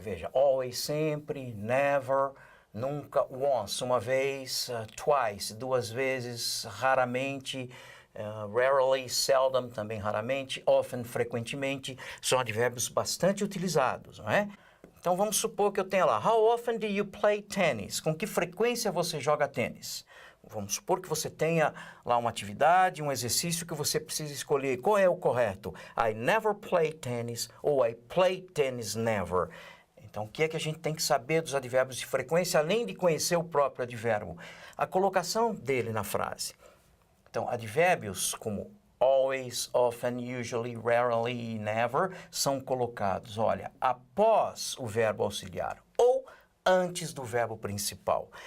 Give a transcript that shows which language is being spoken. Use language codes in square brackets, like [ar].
[pt] Veja, always, sempre, never, nunca, once, uma vez, twice, 2 vezes, raramente, rarely, seldom, também raramente, often, frequentemente, são advérbios bastante utilizados, não é? Então, vamos supor que eu tenha lá, [en] how often do you play tennis? [pt] Com que frequência você joga tênis? Vamos supor que você tenha lá uma atividade, um exercício que você precisa escolher. Qual é o correto? [en] I never play tennis [pt] ou [en] I play tennis never. [pt] Então, o que é que a gente tem que saber dos advérbios de frequência, além de conhecer o próprio advérbio? A colocação dele na frase. Então, advérbios como always, often, usually, rarely e never são colocados, olha, após o verbo auxiliar ou antes do verbo principal.